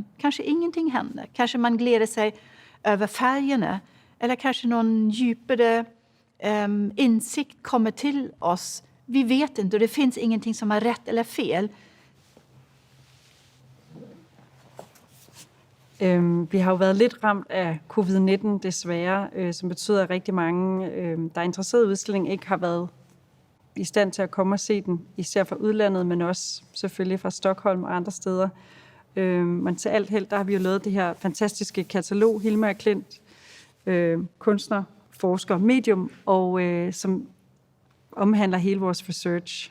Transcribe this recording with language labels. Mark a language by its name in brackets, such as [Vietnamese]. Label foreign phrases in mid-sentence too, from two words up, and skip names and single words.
[Swedish] Kanske ingenting händer. Kanske man gläder sig över färgerna, eller kanske någon djupare insikt kommer till oss. Vi vet inte, och det finns ingenting som är rätt eller fel. [Danish] Vi har jo været lidt ramt af covid-19 desværre, som betyder, at rigtig mange, der er interesseret i udstillingen, ikke har været i stand til at komme og se den, især fra udlandet, men også selvfølgelig fra Stockholm og andre steder. Men til alt held, der har vi jo lavet det her fantastiske katalog, Hilma af Klint, kunstner, forsker, medium, og som omhandler hele vores research.